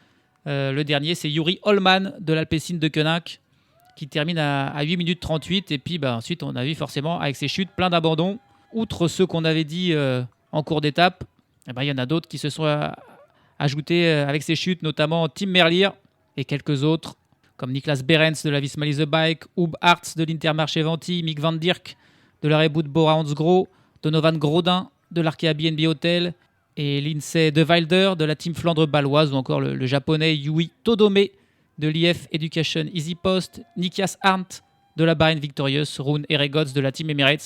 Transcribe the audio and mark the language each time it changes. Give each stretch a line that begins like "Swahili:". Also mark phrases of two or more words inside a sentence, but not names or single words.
French: Le dernier, c'est Yuri Holman de l'Alpecin de Koenig, qui termine à 8 minutes 38. Et puis ensuite, on a vu forcément, avec ses chutes, plein d'abandons. Outre ceux qu'on avait dit en cours d'étape, il y en a d'autres qui se sont ajoutés avec ces chutes, notamment Tim Merlier et quelques autres, comme Niklas Behrens de la Visma Lease Bike, Hub Hartz de l'Intermarché Venti, Mick Van Dirk de la Reboot Bora Hansgrohe, Donovan Grodin de l'Arkea BNB Hotel et Lindsay De Wilder de la Team Flandre Baloise, ou encore le japonais Yui Todome de l'IF Education Easy Post, Nikias Arndt de la Bahrain Victorious, Rune Eregots de la Team Emirates.